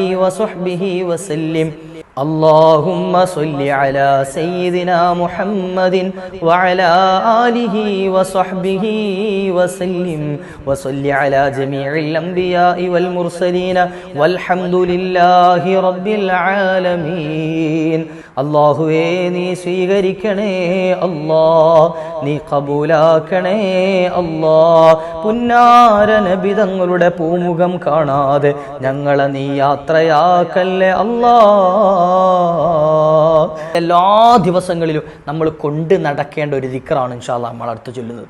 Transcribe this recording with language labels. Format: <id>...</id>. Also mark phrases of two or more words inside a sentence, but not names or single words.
<ar>وصحبه وسلم اللهم صل على سيدنا محمد وعلى آله وصحبه وسلم وصل على جميع الأنبياء والمرسلين والحمد لله رب العالمين</ar> <ml>അല്ലാഹുവേ നീ സ്വീകരിക്കണേ അല്ലാ, നീ കബൂലാക്കണേ അല്ലാ. പുന്നാര നബി തങ്ങളുടെ പൂമുഖം കാണാതെ ഞങ്ങളെ നീ യാത്രയാക്കല്ലേ അല്ലാ. എല്ലാ ദിവസങ്ങളിലും നമ്മൾ കൊണ്ട് നടക്കേണ്ട ഒരു ദിക്റാണ്</ml> <ar>إن شاء الله</ar> <ml>നമ്മൾ അടുത്ത് ചൊല്ലുന്നത്.</ml>